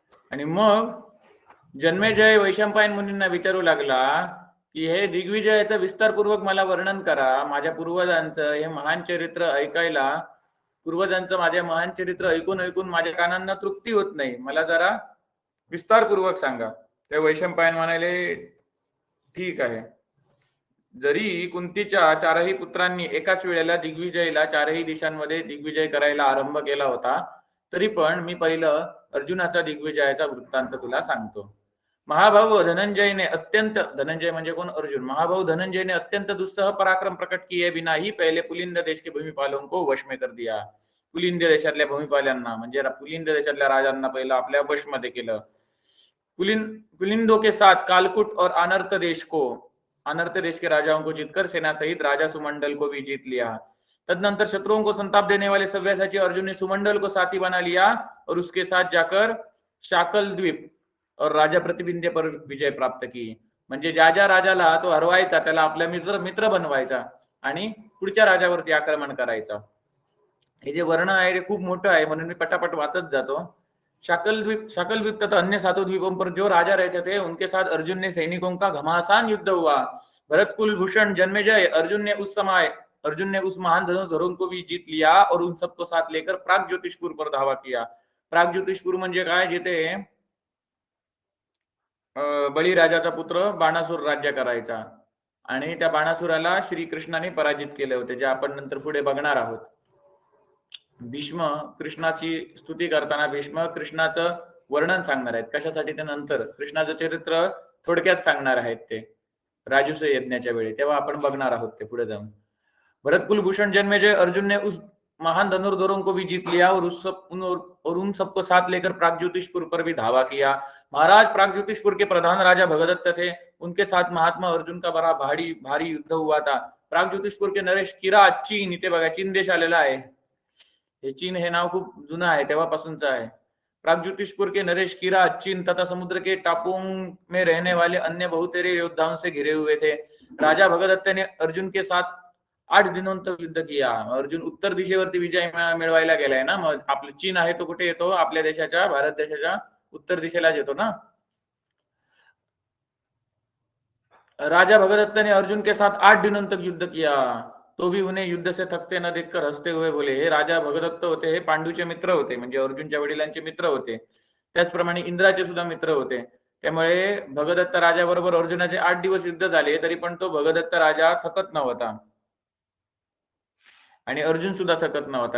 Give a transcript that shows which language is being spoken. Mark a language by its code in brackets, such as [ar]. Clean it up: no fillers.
[mr] आणि मग जन्मेजय वैशंपायन मुनींना विचारू लागला की हे दिग्विजयाचं विस्तारपूर्वक मला वर्णन करा, माझ्या पूर्वजांचं हे महान चरित्र ऐकायला, पूर्वजांचं माझे महान चरित्र ऐकून ऐकून माझ्या कानांना तृप्ती होत नाही, मला जरा विस्तारपूर्वक सांगा. ते वैशंपायन म्हणाले ठीक आहे. जरी कुंतीच्या चारही पुत्रांनी एकाच वेळेला दिग्विजयला चारही दिशांमध्ये दिग्विजय करायला आरंभ केला होता, तरी पण मी पहिलं अर्जुनाचा दिग्विजयाचा वृत्तांत तुला सांगतो. [hi] महाभाऊ धनंजय ने अत्यंत, [mr] धनंजय म्हणजे कोण, [hi] अर्जुन, महाभाऊ धनंजय ने अत्यंत दुस्सह पराक्रम प्रकट किए बिना ही पहले पुलिंद देश के भूमिपालों को वश में कर दिया. [mr] पुलिंद देशातल्या भूमिपाल्यांना म्हणजे पुलिंद देशातल्या राजांना पहिलं आपल्या वश मध्ये केलं. [hi] पुलिंदों के साथ कालकुट और अनर्त देश को, अनर्त देश के राजाओं को जीतकर सेना सहित राजा सुमंडल को भी जीत लिया. तदनंतर शत्रुओं को संताप देने वाले सव्यसाची अर्जुन ने सुमंडल को साथी बना लिया और उसके साथ जाकर शाकल द्वीप और राजा प्रतिबिंदे पर विजय प्राप्त की. [mr] म्हणजे ज्या ज्या राजाला तो हरवायचा त्याला आपला मित्र बनवायचा आणि पुढच्या राजावरती आक्रमण करायचा. हे जे वर्णन आहे ते खूप मोठं आहे म्हणून मी पटापट वाचत जातो. [hi] शाकल द्वीप तथा अन्य सातों द्वीपों पर जो राजा रहते थे उनके साथ अर्जुन ने सैनिकों का घमासान युद्ध हुआ. भरत कुलभूषण जन्मेजय अर्जुन ने उस महान धनुर्धरों को भी जीत लिया और उन सबको साथ लेकर प्राग ज्योतिषपुर पर धावा किया. [mr] प्राग ज्योतिषपुर म्हणजे काय, जिथे बळीराजाचा पुत्र बाणासुर राज्य करायचा आणि त्या बाणासुराला श्रीकृष्णाने पराजित केले होते, जे आपण नंतर पुढे बघणार आहोत. भीष्म कृष्णाची स्तुती करताना भीष्म कृष्णाचं वर्णन सांगणार आहेत, कशासाठी ते नंतर कृष्णाचं चरित्र थोडक्यात सांगणार आहेत ते. राजसूय यज्ञाच्या वेळी, तेव्हा आपण बघणार आहोत ते पुढे जाऊन. [hi] भरत कुलभूषण जन्मेजय अर्जुन ने उस महान धनुर्धरों को भी जीत लिया और उन सबको साथ लेकर प्रागज्योतिषपुर पर भी धावा किया। महाराज, प्रागज्योतिषपुर के प्रधान राजा भगदत्त थे, उनके साथ महात्मा अर्जुन का बड़ा भारी भारी युद्ध हुआ था। प्रागज्योतिषपुर के नरेश किरात चीन, [mr] इथे बघा चीन देश आलेला आहे, हे चीन हे नाव खूप जुनं आहे, तेव्हापासूनचं आहे। [hi] प्रागज्योतिषपुर के नरेश किरात चीन तथा समुद्र के टापुओं में रहने वाले अन्य बहुतेरे योद्धाओं से घिरे हुए थे। राजा भगदत्त ने अर्जुन के साथ 8 दिनों तक युद्ध किया। [mr] अर्जुन उत्तर दिशेवरती विजय मिळवायला गेलाय ना, मग आपलं चीन आहे तो कुठे येतो? आपल्या देशाच्या, भारत देशाच्या उत्तर दिशेलाच येतो ना। [hi] राजा भगदत्त ने अर्जुन के साथ 8 दिनों तक युद्ध किया, तो भी उन्हें युद्ध से थकते न देखकर हसते हुए बोले। [mr] हे राजा भगदत्त होते, हे पांडूचे मित्र होते, म्हणजे अर्जुनच्या वडिलांचे मित्र होते, त्याचप्रमाणे इंद्राचे सुद्धा मित्र होते। त्यामुळे भगदत्त राजाबरोबर अर्जुनाचे 8 दिवस युद्ध झाले, तरी पण तो भगदत्त राजा थकत नव्हता आणि अर्जुन सुद्धा थकत नव्हता।